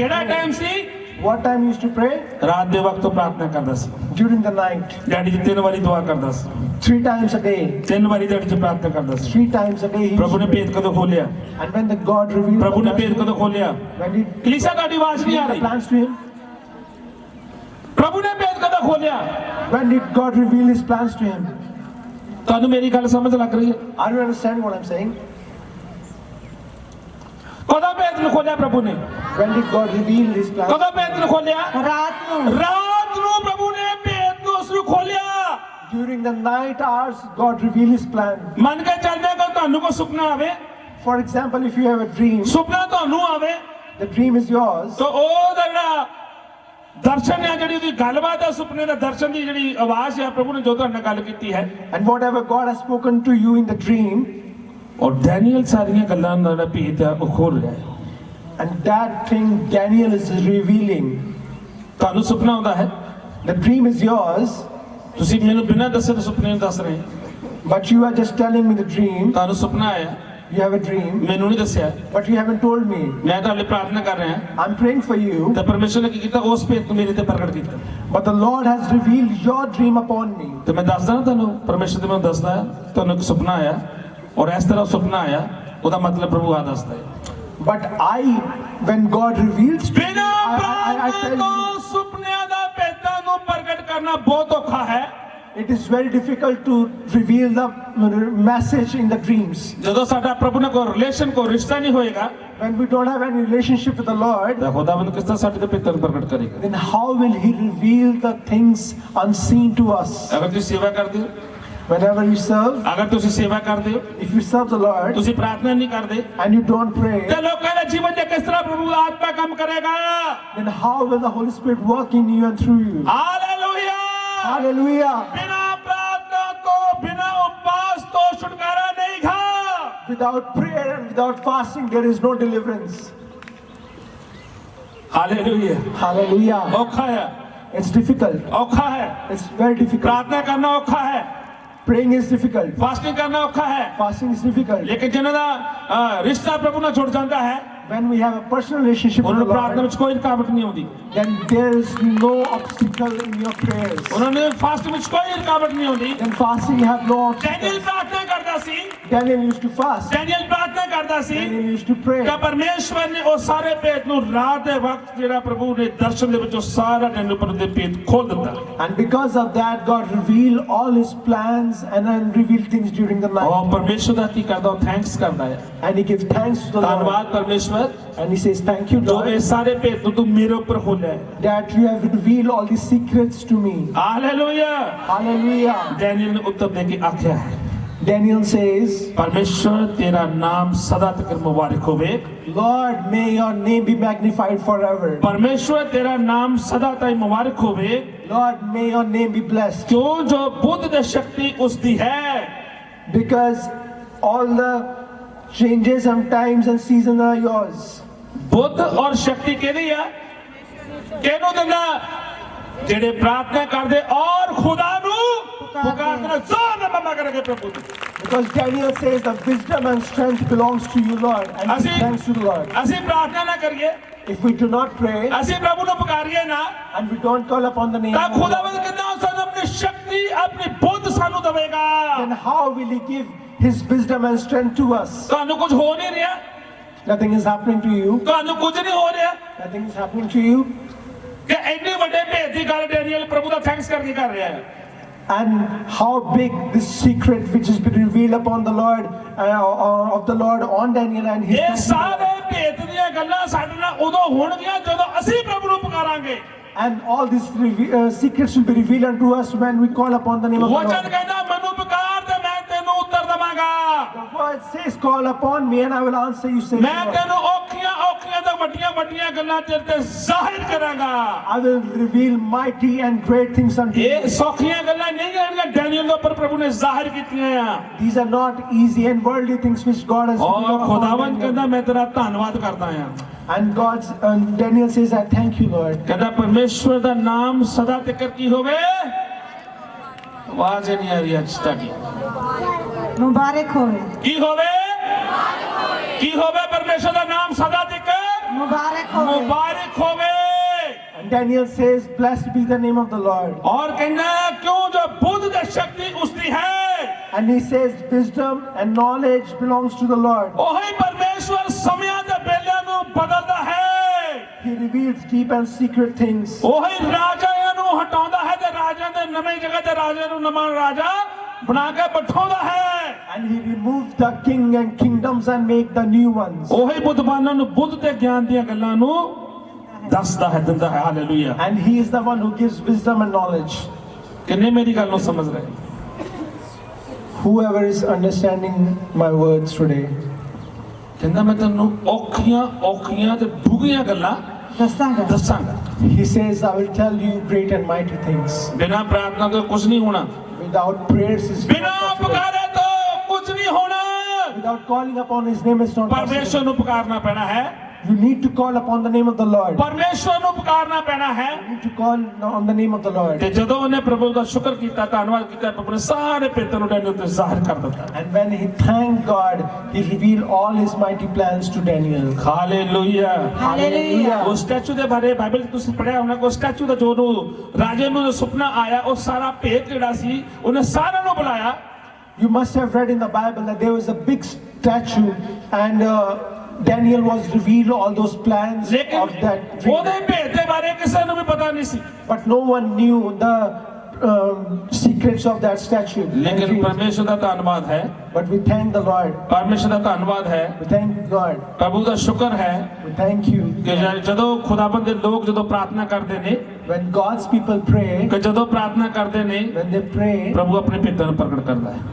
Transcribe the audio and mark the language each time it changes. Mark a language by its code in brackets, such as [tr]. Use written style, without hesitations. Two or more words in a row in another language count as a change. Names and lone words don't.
[pa] ਕਿਹੜਾ [en] pray. [pa] ਟਾਈਮ ਸੀ [en] What time he used to pray? [pa] ਰਾਤ ਦੇ ਵਕਤ ਤੋਂ ਪ੍ਰਾਰਥਨਾ ਕਰਦਾ ਸੀ [en] During the night. [pa] ਡੈਡੀ ਜੀ 3 ਵਾਰੀ ਦੁਆ ਕਰਦਾ ਸੀ [en] 3 times a day. [pa] 3 ਵਾਰੀ ਡੈਡੀ ਜੀ ਪ੍ਰਾਰਥਨਾ ਕਰਦਾ ਸੀ [en] 3 times a day he used [pa] ਪ੍ਰਭੂ ਨੇ [en] to [pa] ਭੇਦ ਕਦੋਂ ਖੋਲਿਆ [en] pray. And when the God revealed [pa] ਪ੍ਰਭੂ ਨੇ [en] the [pa] ਭੇਦ [en] plans [pa] ਕਦੋਂ ਖੋਲਿਆ [en] when he [pa] ਕਲੀਸਾ ਤੁਹਾਡੀ ਆਵਾਜ਼ ਨਹੀਂ ਆ [en] revealed the [pa] ਰਹੀ [en] plans to him, [pa] ਪ੍ਰਭੂ ਨੇ ਭੇਦ ਕਦੋਂ ਖੋਲਿਆ [en] when did God reveal his plans to him? [pa] ਤੁਹਾਨੂੰ ਮੇਰੀ ਗੱਲ ਸਮਝ ਲੱਗ ਰਹੀ ਹੈ [en] Are you understand what I'm saying? [pa] ਕਦੋਂ ਭੇਦ ਨੂੰ ਖੋਲਿਆ ਪ੍ਰਭੂ ਨੇ [en] When did God reveal his plans? [pa] ਕਦੋਂ ਭੇਦ ਨੂੰ ਖੋਲਿਆ ਰਾਤ ਨੂੰ ਰਾਤ ਨੂੰ ਪ੍ਰਭੂ ਨੇ ਭੇਦ ਨੂੰ ਉਸ ਨੂੰ ਖੋਲਿਆ [en] During the night hours, God revealed his plan. [pa] ਮੰਨ ਕੇ ਚੱਲਦੇ ਕਿ ਤੁਹਾਨੂੰ ਕੋਈ ਸੁਪਨਾ ਆਵੇ [en] For example, if you have a dream, [pa] ਸੁਪਨਾ ਤੁਹਾਨੂੰ ਆਵੇ [en] the dream is yours, [pa] ਤਾਂ ਉਹਦਾ ਜਿਹੜਾ ਦਰਸ਼ਨ ਹੈ ਜਿਹੜੀ ਉਹਦੀ ਗੱਲਬਾਤ ਹੈ ਸੁਪਨੇ ਦਾ ਦਰਸ਼ਨ ਦੀ ਜਿਹੜੀ ਆਵਾਜ਼ ਹੈ ਪ੍ਰਭੂ ਨੇ ਜੋ ਤੁਹਾਡੇ ਨਾਲ ਗੱਲ ਕੀਤੀ ਹੈ [en] and whatever God has spoken to you in the dream, [pa] ਔਰ ਡੈਨੀਅਲ ਸਾਰੀਆਂ ਗੱਲਾਂ ਦਾ ਜਿਹੜਾ ਭੇਦ ਹੈ ਉਹ ਖੋਲ ਰਿਹਾ ਹੈ [en] and that thing Daniel is revealing. [pa] ਤੁਹਾਨੂੰ ਸੁਪਨਾ ਆਉਂਦਾ ਹੈ [en] The dream is yours, [pa] ਤੁਸੀਂ ਮੈਨੂੰ ਬਿਨਾਂ ਦੱਸੇ ਤਾਂ ਸੁਪਨੇ ਨੂੰ ਦੱਸ ਰਹੇ [en] but you are just telling me the dream. [pa] ਤੁਹਾਨੂੰ ਸੁਪਨਾ ਆਇਆ [en] You have a dream, [pa] ਮੈਨੂੰ ਨਹੀਂ ਦੱਸਿਆ [en] but you haven't told me. [pa] ਮੈਂ ਤੁਹਾਡੇ ਲਈ ਪ੍ਰਾਰਥਨਾ ਕਰ ਰਿਹਾ [en] I'm praying for you, [pa] ਤੇ ਪਰਮੇਸ਼ਰ ਨੇ ਕੀ ਕੀਤਾ ਉਸ ਭੇਦ ਨੂੰ ਮੇਰੇ ਤੇ ਪ੍ਰਗਟ ਕੀਤਾ [en] but the Lord has revealed your dream upon me. [pa] ਤੇ ਮੈਂ ਦੱਸਦਾ ਨਾ ਤੁਹਾਨੂੰ ਪਰਮੇਸ਼ਰ ਤੇ ਮੈਨੂੰ ਦੱਸਦਾ ਹੈ ਤੁਹਾਨੂੰ ਇੱਕ ਸੁਪਨਾ ਆਇਆ ਔਰ ਇਸ ਤਰ੍ਹਾਂ ਸੁਪਨਾ ਆਇਆ ਉਹਦਾ ਮਤਲਬ ਪ੍ਰਭੂ ਆ ਦੱਸਦਾ ਹੈ [en] But when God reveals to me, [pa] ਬਿਨਾਂ [en] I [pa] ਪ੍ਰਾਰਥਨਾ [en] tell you, [pa] ਤੋਂ ਸੁਪਨਿਆਂ ਦਾ ਭੇਦਾਂ ਨੂੰ ਪ੍ਰਗਟ ਕਰਨਾ ਬਹੁਤ ਔਖਾ ਹੈ [en] it is very difficult to reveal the message in the dreams. [pa] ਜਦੋਂ ਸਾਡਾ ਪ੍ਰਭੂ ਨਾਲ ਕੋਈ ਰਿਲੇਸ਼ਨ ਕੋਈ ਰਿਸ਼ਤਾ ਨਹੀਂ ਹੋਏਗਾ [en] When we don't have any relationship with the Lord, [pa] ਤਾਂ ਖੁਦਾਵੰਦ ਕਿਸ ਤਰ੍ਹਾਂ ਸਾਡੇ ਤੇ ਭੇਦਾਂ ਨੂੰ ਪ੍ਰਗਟ ਕਰੇਗਾ [en] then how will He reveal the things unseen to us? [pa] ਅਗਰ ਤੁਸੀਂ ਸੇਵਾ ਕਰਦੇ ਹੋ [en] Whenever you serve, [pa] ਅਗਰ ਤੁਸੀਂ ਸੇਵਾ ਕਰਦੇ ਹੋ [en] if you serve the Lord [pa] ਤੁਸੀਂ ਪ੍ਰਾਰਥਨਾ ਨਹੀਂ ਕਰਦੇ [en] and you don't pray, [pa] ਤੇ ਲੋਕਾਂ ਦੇ ਜੀਵਨ 'ਚ ਕਿਸ ਤਰ੍ਹਾਂ ਪ੍ਰਭੂ ਦਾ ਆਤਮਾ ਕੰਮ ਕਰੇਗਾ [en] then how will the Holy Spirit work in you and through you? [pa] ਹਾਲੇਲੂਇਆ [en] Hallelujah! [pa] ਬਿਨਾਂ ਪ੍ਰਾਰਥਨਾ ਤੋਂ ਬਿਨਾਂ ਉਪਵਾਸ ਤੋਂ ਛੁਟਕਾਰਾ ਨਹੀਂ ਗਾ [en] Without prayer and without fasting, there is no deliverance. [pa] ਹਾਲੇਲੂਇਆ [en] Hallelujah! [pa] ਔਖਾ ਹੈ [en] It's difficult. [pa] ਔਖਾ ਹੈ [en] It's very difficult. [pa] ਪ੍ਰਾਰਥਨਾ ਕਰਨਾ ਔਖਾ ਹੈ [en] Praying is difficult. [pa] ਫਾਸਟਿੰਗ ਕਰਨਾ ਔਖਾ ਹੈ [en] Fasting is difficult. [pa] ਲੇਕਿਨ ਜਿਨ੍ਹਾਂ ਦਾ ਰਿਸ਼ਤਾ ਪ੍ਰਭੂ ਨਾਲ ਜੁੜ ਜਾਂਦਾ ਹੈ [en] When we have a personal relationship with [pa] ਉਹਨਾਂ [en] the [pa] ਨੂੰ ਪ੍ਰਾਰਥਨਾ [en] Lord, [pa] ਵਿੱਚ ਕੋਈ ਰੁਕਾਵਟ ਨਹੀਂ ਆਉਂਦੀ [en] then there is no obstacle in your prayers. [pa] ਉਹਨਾਂ ਨੂੰ ਫਾਸਟ ਵਿੱਚ ਕੋਈ ਰੁਕਾਵਟ ਨਹੀਂ ਆਉਂਦੀ [en] Then fasting, you have no [pa] ਡੈਨੀਅਲ [en] obstacles. [pa] ਪ੍ਰਾਰਥਨਾ ਕਰਦਾ ਸੀ [en] Daniel used to fast. [pa] ਡੈਨੀਅਲ ਪ੍ਰਾਰਥਨਾ ਕਰਦਾ ਸੀ [en] Daniel used to pray. [pa] ਕਿ ਪਰਮੇਸ਼ਵਰ ਨੇ ਉਹ ਸਾਰੇ ਭੇਦ ਨੂੰ ਰਾਤ ਦੇ ਵਕਤ ਜਿਹੜਾ ਪ੍ਰਭੂ ਨੇ ਦਰਸ਼ਨ ਦੇ ਵਿੱਚੋਂ ਸਾਰਾ ਡੈਨੀਅਲ ਪਰ ਦੇ ਭੇਦ ਖੋਲ ਦਿੱਤਾ [en] And because of that, God revealed all His plans and then revealed things during the night. [pa] ਉਹ ਪਰਮੇਸ਼ਵਰ ਦਾ ਕੀ ਕਰਦਾ ਉਹ ਥੈਂਕਸ ਕਰਦਾ ਹੈ [en] And He gives thanks to the Lord. [pa] ਧੰਨਵਾਦ ਪਰਮੇਸ਼ਵਰ [en] And He says, thank you, [pa] ਜੋ ਇਹ [en] Lord, [pa] ਸਾਰੇ ਭੇਦ ਨੂੰ ਤੂੰ ਮੇਰੇ ਉੱਪਰ ਖੋਲਿਆ ਹੈ [en] that you have revealed all these secrets to me. [pa] ਹਾਲੇਲੂਇਆ [en] Hallelujah. [pa] ਡੈਨੀਅਲ ਨੇ ਉੱਤਰ ਦੇ ਕੇ ਆਖਿਆ [en] Daniel says, [pa] ਪਰਮੇਸ਼ਵਰ ਤੇਰਾ ਨਾਮ ਸਦਾ ਤਕ ਮੁਬਾਰਕ ਹੋਵੇ। [en] Lord, may your name be magnified forever. [pa] ਪਰਮੇਸ਼ਵਰ ਤੇਰਾ ਨਾਮ ਸਦਾ ਤਕ ਮੁਬਾਰਕ ਹੋਵੇ। [en] Lord, may your name be blessed. [pa] ਕਿਉਂ ਜੋ ਬੁੱਧ ਦੀ ਸ਼ਕਤੀ ਉਸਦੀ ਹੈ। [en] Because all the changes and times and seasons are yours. [pa] ਬੁੱਧ ਔਰ ਸ਼ਕਤੀ ਕੇਦੀ ਹੈ ਕੇਨੂੰ ਦਿੰਦਾ ਜਿਹੜੇ ਪ੍ਰਾਰਥਨਾ ਕਰਦੇ ਔਰ ਖੁਦਾ ਨੂੰ ਪੁਕਾਰਦੇ ਜ਼ੋਰ ਨਾਲ ਮੰਮਾ ਕਰਕੇ ਪ੍ਰਭੂ ਦੀ। [en] Because Daniel says the wisdom and strength belongs to you, Lord, and [pa] Asi- [en] give thanks to the Lord. [pa] ਅਸੀਂ ਪ੍ਰਾਰਥਨਾ ਨਾ ਕਰੀਏ, [en] If we do not pray [pa] ਅਸੀਂ ਪ੍ਰਭु ਨੂੰ ਪੁਕਾਰੀਏ ਨਾ, [en] and we don't call upon the name [pa] ਤਾਂ [en] of the [pa] ਖੁਦਾਵੰਦ [en] Lord, [pa] ਕਿੰਨਾ ਸਾਨੂੰ ਆਪਣੀ ਸ਼ਕਤੀ ਆਪਣੀ ਬੁੱਧ ਸਾਨੂੰ ਦੇਵੇਗਾ। [en] then how will He give His wisdom and strength to us? [pa] ਤੁਹਾਨੂੰ ਕੁਝ ਹੋ ਨਹੀਂ ਰਿਹਾ, [en] Nothing is happening to you. [pa] ਤੁਹਾਨੂੰ ਕੁਝ ਨਹੀਂ ਹੋ ਰਿਹਾ [en] Nothing is happening to you. [pa] ਕਿ ਇੰਨੇ ਵੱਡੇ ਭੇਦ ਦੀ ਗੱਲ ਡੈਨੀਅਲ ਪ੍ਰਭੂ ਦਾ ਥੈਂਕਸ ਕਰਕੇ ਕਰ ਰਿਹਾ ਹੈ। [en] And how big this secret which has been revealed upon the Lord of the Lord on Daniel and his [pa] ਇਹ [en] thanks to the [pa] ਸਾਰੇ [en] Lord. [pa] ਭੇਦ ਦੀਆਂ ਗੱਲਾਂ ਸਾਡੇ ਨਾਲ ਉਦੋਂ ਹੋਣਗੀਆਂ ਜਦੋਂ ਅਸੀਂ ਪ੍ਰਭੂ ਨੂੰ ਪੁਕਾਰਾਂਗੇ। [en] And all these secrets will be revealed unto us when we call upon the name of the [pa] ਵਚਨ [en] Lord. [pa] ਕਹਿੰਦਾ ਮੈਨੂੰ ਪੁਕਾਰ ਤੇ ਮੈਂ ਤੈਨੂੰ ਉੱਤਰ ਦਵਾਂਗਾ। [en] The word says, call upon me and I will answer you, says the [pa] ਮੈਂ [en] Lord. [pa] ਤੈਨੂੰ ਔਖੀਆਂ ਔਖੀਆਂ ਤੇ ਵੱਡੀਆਂ ਵੱਡੀਆਂ ਗੱਲਾਂ ਤੇਰੇ ਤੇ ਜ਼ਾਹਿਰ ਕਰਾਂਗਾ। [en] I will reveal mighty and great things unto you. [pa] ਇਹ ਸੌਖੀਆਂ ਗੱਲਾਂ ਨਹੀਂ ਜਿਹੜੀਆਂ ਡੈਨੀਅਲ ਦੇ ਉੱਪਰ ਪ੍ਰਭੂ ਨੇ ਜ਼ਾਹਿਰ ਕੀਤੀਆਂ ਆ। [en] These are not easy and worldly things which God has revealed [pa] ਔਰ [en] upon [pa] ਖੁਦਾਵੰਦ [en] Daniel. [pa] ਕਹਿੰਦਾ ਮੈਂ ਤੇਰਾ ਧੰਨਵਾਦ ਕਰਦਾ ਆ। [en] And Daniel says, I thank you, Lord. [pa] ਕਹਿੰਦਾ ਪਰਮੇਸ਼ਵਰ ਦਾ ਨਾਮ ਸਦਾ ਤੱਕ ਕੀ ਹੋਵੇ। ਆਵਾਜ਼ ਨਹੀਂ ਆ ਰਹੀ ਅੱਜ ਤੁਹਾਡੀ। ਮੁਬਾਰਕ ਹੋਵੇ, ਕੀ ਹੋਵੇ ਕੀ ਹੋਵੇ ਪਰਮੇਸ਼ਵਰ ਦਾ ਨਾਮ ਸਦਾ ਤੱਕ ਮੁਬਾਰਕ ਹੋਵੇ। ਮੁਬਾਰਕ ਹੋਵੇ। [en] And Daniel says, blessed be the name of the Lord. [pa] ਔਰ ਕਹਿੰਦਾ ਕਿਉਂ ਜੋ ਬੁੱਧ ਦੀ ਸ਼ਕਤੀ ਉਸਦੀ ਹੈ। [en] And he says, wisdom and knowledge belongs to the Lord. [pa] ਉਹੀ ਪਰਮੇਸ਼ਵਰ ਸਮਿਆਂ ਦੇ ਵੇਲਿਆਂ ਨੂੰ ਬਦਲਦਾ ਹੈ। [en] He reveals deep and secret things. [pa] ਉਹੀ ਰਾਜਿਆਂ ਨੂੰ ਹਟਾਉਂਦਾ ਹੈ ਤੇ ਰਾਜਿਆਂ ਦੇ ਨਵੀਂ ਜਗ੍ਹਾ ਤੇ ਰਾਜਿਆਂ ਨੂੰ ਨਵਾਂ ਰਾਜਾ ਬਣਾ ਕੇ ਬਿਠਾਉਂਦਾ ਹੈ। [en] And he removes the king and kingdoms and make the new ones. [pa] ਉਹੀ ਬੁੱਧਵਾਨਾਂ ਨੂੰ ਬੁੱਧ ਤੇ ਗਿਆਨ ਦੀਆਂ ਗੱਲਾਂ ਨੂੰ ਦੱਸਦਾ ਹੈ ਦਿੰਦਾ ਹੈ। ਹਾਲੇਲੂਇਆ। [en] And he is the one who gives wisdom and knowledge. [pa] ਕਿੰਨੇ ਮੇਰੀ ਗੱਲ ਨੂੰ ਸਮਝ ਰਹੇ। [en] Whoever is understanding my words today, [pa] ਕਹਿੰਦਾ ਮੈਂ ਤੁਹਾਨੂੰ ਔਖੀਆਂ ਔਖੀਆਂ ਤੇ ਡੂੰਘੀਆਂ ਗੱਲਾਂ ਦੱਸਾਂਗਾ। ਦੱਸਾਂਗਾ। [en] he says, I will tell you great and mighty things. [pa] ਬਿਨਾਂ ਪ੍ਰਾਰਥਨਾ ਤੋਂ ਕੁਝ ਨਹੀਂ ਹੋਣਾ। [en] Without prayers is not [pa] ਬਿਨਾਂ [en] possible. [pa] ਪੁਕਾਰੇ ਤੋਂ ਕੁਝ ਨਹੀਂ ਹੋਣਾ। [en] Without calling upon his name is not [pa] ਪਰਮੇਸ਼ਵਰ [en] possible. [pa] ਨੂੰ ਪੁਕਾਰਨਾ ਪੈਣਾ ਹੈ। [en] You need to call upon the name of the Lord. [pa] ਪਰਮੇਸ਼ਵਰ ਨੂੰ ਪੁਕਾਰਨਾ ਪੈਣਾ ਹੈ। [en] You need to call on the name of the Lord. [pa] ਤੇ ਜਦੋਂ ਉਹਨੇ ਪ੍ਰਭੂ ਦਾ ਸ਼ੁਕਰ ਕੀਤਾ ਧੰਨਵਾਦ ਕੀਤਾ ਪ੍ਰਭੂ ਨੇ ਸਾਰੇ ਭੇਤਾਂ ਨੂੰ ਡੈਨੀਅਲ ਤੇ ਜ਼ਾਹਿਰ ਕਰ ਦਿੱਤਾ। And when he thanked God, he revealed all his mighty plans to Daniel. ਹਾਲੇਲੂਇਆ। ਹਾਲੇਲੂਇਆ। ਉਹ ਸਟੈਚੂ ਦੇ ਬਾਰੇ ਬਾਈਬਲ 'ਚ ਤੁਸੀਂ ਪੜਿਆ ਹੋਣਾ ਕੋ ਸਟੈਚੂ ਦਾ ਜੋ ਨੂੰ ਰਾਜੇ ਨੂੰ ਜੋ ਸੁਪਨਾ ਆਇਆ ਉਹ ਸਾਰਾ ਭੇਤ ਜਿਹੜਾ ਸੀ ਉਹਨੇ ਸਾਰਿਆਂ ਨੂੰ ਬੁਲਾਇਆ। [en] You must have read in the Bible that there was a big statue and Daniel was revealed all those plans [pa] ਲੇਕਿਨ [en] of that dream. [pa] ਉਹਦੇ ਭੇਤ ਦੇ ਬਾਰੇ ਕਿਸੇ ਨੂੰ ਵੀ ਪਤਾ ਨਹੀਂ ਸੀ। [en] But no one knew the secrets of that statue. and [pa] ਲੇਕਿਨ [en] dreams. [pa] ਪਰਮੇਸ਼ਵਰ ਦਾ ਧੰਨਵਾਦ ਹੈ। [en] But we thank the Lord. [pa] ਪਰਮੇਸ਼ਵਰ ਦਾ ਧੰਨਵਾਦ ਹੈ। [en] We thank God. [pa] ਪ੍ਰਭੂ ਦਾ ਸ਼ੁਕਰ ਹੈ [en] We thank you. [pa] ਕਿ ਜਦੋਂ ਖੁਦਾਬੰਦ ਦੇ ਲੋਕ ਜਦੋਂ ਪ੍ਰਾਰਥਨਾ ਕਰਦੇ ਨੇ [en] When God's people pray, [pa] ਕਿ ਜਦੋਂ ਪ੍ਰਾਰਥਨਾ ਕਰਦੇ ਨੇ [en] when they pray, [pa] ਪ੍ਰਭੂ ਆਪਣੇ ਭੇਤਾਂ ਨੂੰ ਪ੍ਰਗਟ ਕਰਦਾ ਹੈ।